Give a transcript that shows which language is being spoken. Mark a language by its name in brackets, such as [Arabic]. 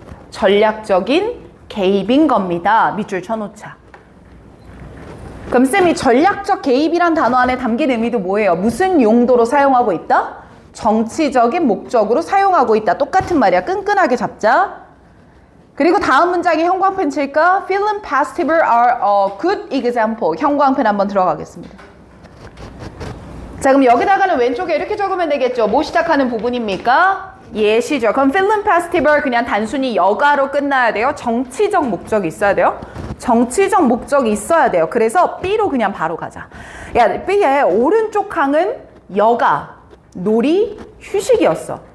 [Korean] 전략적인 개입인 겁니다. 밑줄 쳐놓자. 그럼 쌤이 전략적 개입이란 단어 안에 담긴 의미도 뭐예요? 무슨 용도로 사용하고 있다? 정치적인 목적으로 사용하고 있다. 똑같은 말이야. 끈끈하게 잡자. 그리고 다음 문장에 형광펜 칠까? [English] Film festival are a good example. [Korean] 형광펜 한번 들어가겠습니다. 자, 그럼 여기다가는 왼쪽에 이렇게 적으면 되겠죠. 뭐 시작하는 부분입니까? 예시죠. 그럼 필름 페스티벌 그냥 단순히 여가로 끝나야 돼요? 정치적 목적이 있어야 돼요? 정치적 목적이 있어야 돼요. 그래서 B로 그냥 바로 가자. 야, B의 오른쪽 항은 여가, 놀이, 휴식이었어.